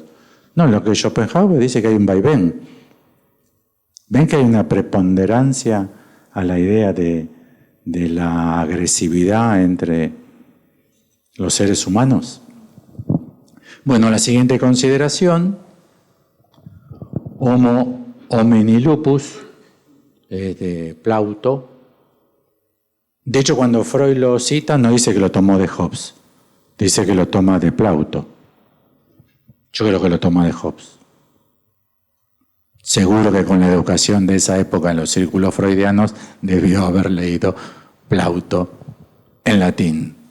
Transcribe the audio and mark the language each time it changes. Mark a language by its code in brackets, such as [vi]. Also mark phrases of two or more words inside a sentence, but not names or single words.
[es] No, lo que Schopenhauer dice que hay un vaivén. ¿Ven que hay una preponderancia a la idea de la agresividad entre los seres humanos? Bueno, la siguiente consideración, [la] Homo homini lupus, [es] de Plauto. De hecho, cuando Freud lo cita, no dice que lo tomó de Hobbes, dice que lo toma de Plauto. Yo creo que lo toma de Hobbes. Seguro que con la educación de esa época en los círculos freudianos debió haber leído Plauto en latín?